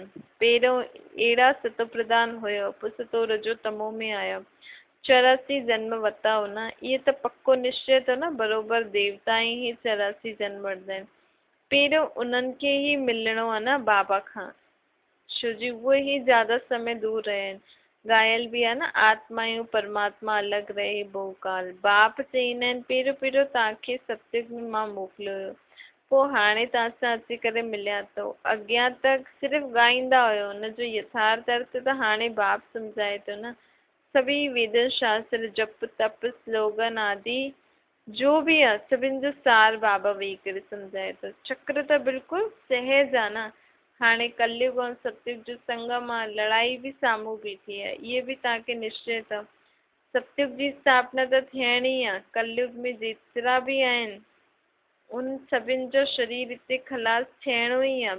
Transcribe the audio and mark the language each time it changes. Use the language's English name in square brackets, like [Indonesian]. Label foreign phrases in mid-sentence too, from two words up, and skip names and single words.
[Sindhi] पहिरियों अहिड़ा सतो प्रधान हुयो, पोइ सतो रजो तमो में आया, 84 जन्म वरिता हो न। इहे त पक्को निश्चय अथव न, बराबरि देवता ई 84 जन्म वठंदा आहिनि। पहिरियों उन्हनि खे ई मिलणो आहे न बाबा खां, छो जी उहे ई ज़्यादा समय दूर रहिया आहिनि। ॻायल बि आहे न, आत्मायूं परमात्मा अलॻि रहे बहुकाल। बाप चईंदा आहिनि पहिरियों पहिरियों तव्हांखे सत्युग में मां मोकिलियो हुयो, पोइ हाणे तव्हां सां अची करे मिलिया अथव। अॻियां तक सिर्फ़ु ॻाईंदा हुयो, हुनजो यथार्थ अर्थ त हाणे बाप सम्झाए थो न। सभी वेद शास्त्र जप तप स्लोगन आदि जो बि आहे सभिनि जो सार बाबा वेही करे सम्झाए थो। चक्र त बिल्कुलु सहज आहे न। हाणे कलयुग ऐं सतयुग जो संगम आहे, लड़ाई बि साम्हूं बीठी आहे। इहे बि तव्हांखे निश्चय अथव। सतयुग जी स्थापना त थियणी आहे। कलयुग में जेतिरा बि आहिनि उन सभिनि जो शरीर हिते ख़लास थियणो ई आहे।